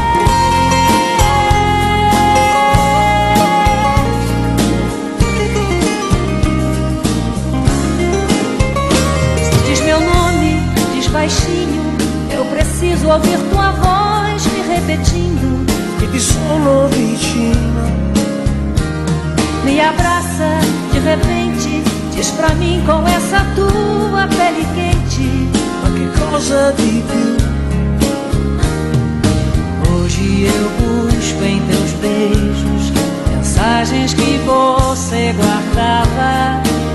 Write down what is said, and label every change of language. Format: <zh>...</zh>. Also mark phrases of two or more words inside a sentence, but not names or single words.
<pt>Diz meu nome, diz baixinho, eu preciso ouvir tua voz me repetindo</pt> <it>Che ti sono vicino.</it> <pt>me abraça de repente, diz pra mim com essa tua pele quente.</pt> <it>Ma che cosa di più?</it> <pt>Hoje eu busco em teus beijos mensagens que você guardava</pt>